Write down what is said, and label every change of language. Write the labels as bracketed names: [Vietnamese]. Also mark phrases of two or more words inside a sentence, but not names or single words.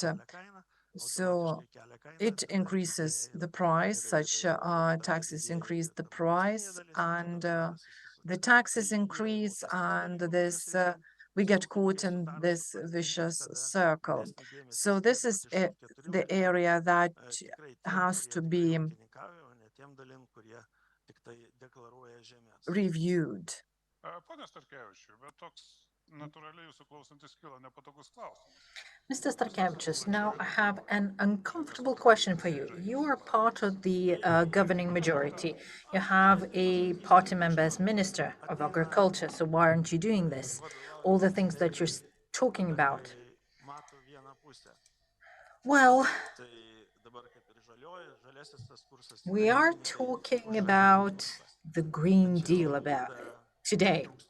[English] So it increases the price, such taxes increase the price, and the taxes increase, and this we get caught in this vicious circle. So this is the area that has to be reviewed. [Lithuanian] Pone Starkevičiu, bet toks natūraliai jūsų klausantis kyla nepatogus klausimas. [English] Mr. Starkevičius, now I have an uncomfortable question for you. You are part of the governing majority. You have a party member as Minister of Agriculture, so why aren't you doing this? All the things that you're talking about. Well, we are talking about the Green Deal about today.